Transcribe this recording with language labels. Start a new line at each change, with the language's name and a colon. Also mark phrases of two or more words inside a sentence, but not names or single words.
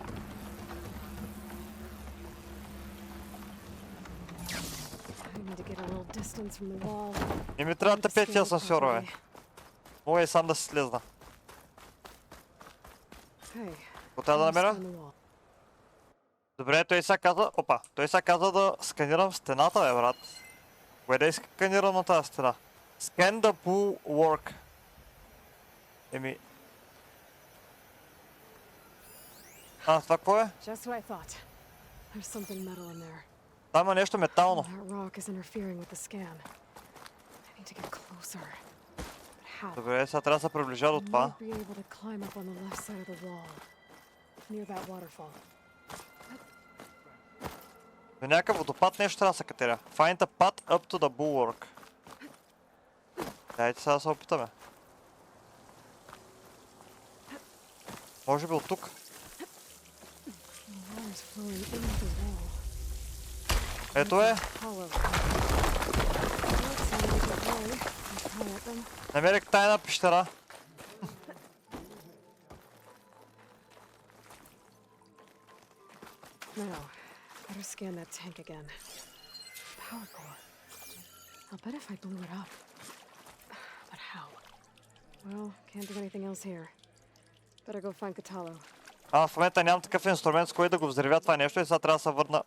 Bulgarian: И ми трябва да те 5 асансьора, бе. Мога и сам да си слезна. Какво трябва да намеря? Добре, той сега каза... Опа, той сега каза да сканирам стената, бе, брат. Кое да сканирам на тази стена?
English: Scan the bulwark.
Bulgarian: Еми... А, това какво е? Там има нещо метално. Добре, сега трябва да се приближа до това. До някакъв водопад нещо трябва да се катеря.
English: Find a path up to the bulwark.
Bulgarian: Дайте сега да се опитаме. Може би от тук. Ето е. Намерих тайна пещера.
English: Better scan that tank again. Power core. I'll bet if I blew it up. But how? Well, can't do anything else here. Better go find Katalo.
Bulgarian: В момента нямам такъв инструмент, с който да го взривя това нещо и сега трябва да се върна.